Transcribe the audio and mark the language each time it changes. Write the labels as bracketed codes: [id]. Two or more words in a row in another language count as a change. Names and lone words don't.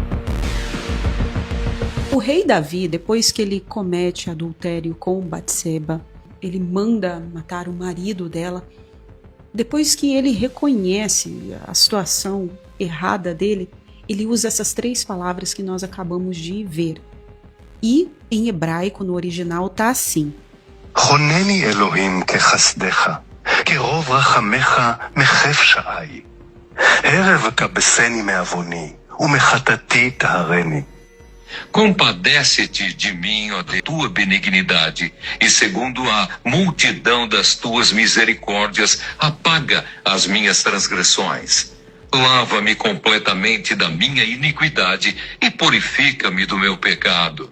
[pt] O rei Davi, depois que ele comete adultério com Batseba, ele manda matar o marido dela. Depois que ele reconhece a situação errada dele, ele usa essas 3 palavras que nós acabamos de ver. E em hebraico, no original, está assim. [he] חונני אלוהים כחסדך, כרוב רחמך מחף שעי. הרב כבסני מעווני, ומחטאתי טהרני. [pt] Compadece-te de mim, ó Deus, tua benignidade, e segundo a multidão das tuas misericórdias, apaga as minhas transgressões. Lava-me completamente da minha iniquidade e purifica-me do meu pecado.